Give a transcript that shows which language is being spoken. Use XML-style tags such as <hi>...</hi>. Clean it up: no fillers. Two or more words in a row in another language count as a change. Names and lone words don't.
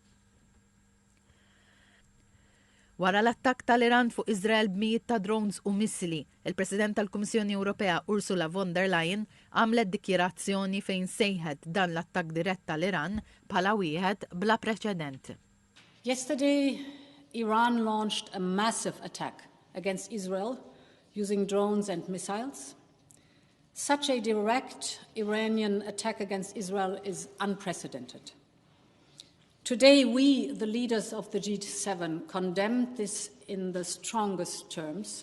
<mt>Wara l-attakk tal-Iran fuq Iżrael b'mijiet ta' drones u missili, il-President tal-Kummissjoni Ewropea Ursula von der Leyen għamlet dikjarazzjoni fejn sejħet dan l-attakk dirett tal-Iran bħala wieħed bla preċedent.</mt> <en>Yesterday, Iran launched a massive attack against Israel using drones and missiles. Such a direct Iranian attack against Israel is unprecedented. Today, we, the leaders of the G7, condemned this in the strongest terms.</en>